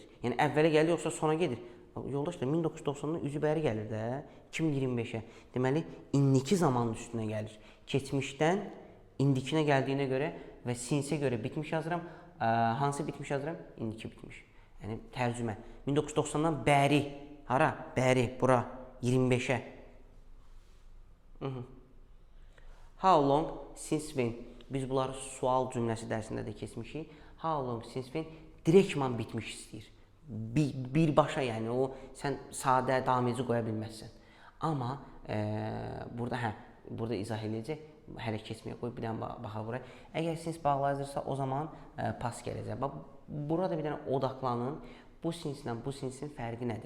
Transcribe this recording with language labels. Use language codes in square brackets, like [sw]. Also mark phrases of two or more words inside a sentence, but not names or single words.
[az] Yəni, əvvələ gəlir, yoxsa sona gedir? Yoldaşlar, 1990-dan üzü bəri gəlir də, 2025-ə. Deməli, indiki zamanın üstünə gəlir. Keçmişdən indikinə gəldiyinə görə və sinsə görə bitmiş yazıram. Hansı bitmiş yazıram? İndiki bitmiş. Yəni, tərcümə. 1990-dan bəri, hara? Bəri, bura, 25-ə. [en] How long since when? [az] Biz bunları sual cümləsi dərsində də keçmişik. [en] How long since when? [az] Direktman bitmiş istəyir. Birbaşa, yəni o sən sadə davam edici qoya bilməzsən. Amma burada izah edəcək. Hələ keçməyə qoy, bir dənə baxa buraya. Əgər since bağlayıcırsa, o zaman pas gələcək. Burada bir dənə odaqlanın. Bu sinslə bu sinsin fərqi nədir?